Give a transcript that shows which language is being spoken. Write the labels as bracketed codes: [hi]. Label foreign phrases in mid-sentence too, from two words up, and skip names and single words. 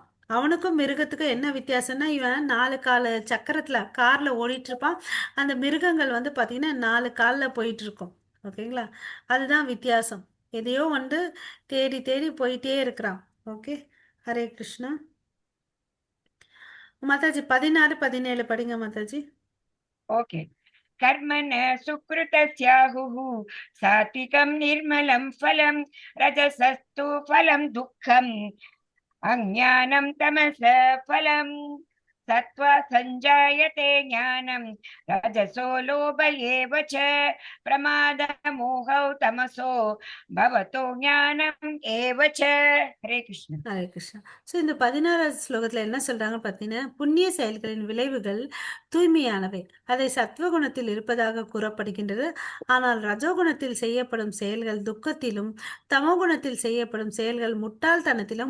[ta] அவனுக்கும் மிருகத்துக்கும் என்ன வித்தியாசம்னா இவன் 4 கால சக்கரத்தில் காரில் ஓடிட்டு இருப்பான். அந்த மிருகங்கள் வந்து பார்த்தீங்கன்னா 4 காலில் போயிட்டு இருக்கும். ஓகேங்களா? அதுதான் வித்தியாசம். எதையோ வந்து தேடி தேடி போயிட்டே இருக்கிறான். ஓகே, ஹரே கிருஷ்ணா. மாதாஜி 16, 17 படிங்க மாதாஜி. [en] ओके. [sa] कर्मण सुकृतस्याहुः सात्विकं निर्मलं फलं रजसस्तु फलं दुःखम् अज्ञानं तमस फलं सत्त्वा सञ्जायते ज्ञानं रजसो लोभ एव च प्रमादमोहौ तमसो भवतो ज्ञानम् एव च. हरे कृष्ण. [ta] ஹரே கிருஷ்ணா. ஸோ இந்த 16வது ஸ்லோகத்தில் என்ன சொல்றாங்க பார்த்தீங்கன்னா, புண்ணிய செயல்களின் விளைவுகள் தூய்மையானவை, அதை சத்வகுணத்தில் இருப்பதாக கூறப்படுகின்றது. ஆனால் ரஜோகுணத்தில் செய்யப்படும் செயல்கள் துக்கத்திலும், தமோகுணத்தில் செய்யப்படும் செயல்கள் முட்டாள்தனத்திலும் முடிகின்றது.